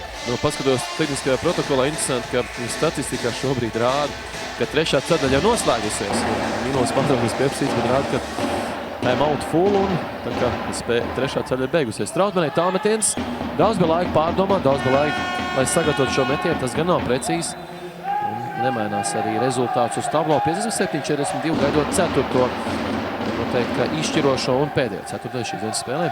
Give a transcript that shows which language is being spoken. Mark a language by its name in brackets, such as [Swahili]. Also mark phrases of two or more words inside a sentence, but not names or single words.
[Latvian] Paskatos tehniskajā protokolā, interesanti, ka statistikā šobrīd rāda, ka trešā ceturdaļa jau noslēgusies. Minūtes pārtraukums pieprasīts, bet rāda, ka [English] time-out full [Latvian] un tā kā trešā ceturdaļa ir beigusies. Strautmanai tālmetiens, daudz bija laika pārdomāt, daudz bija laika, lai sagatavotu šo metienu. Tas gan nav precīzi. Nemainās arī rezultāts uz tablo 57-42, gaidot ceturto. Noteikti, ka izšķirošo un pēdējo ceturto šīs dienas spēlē.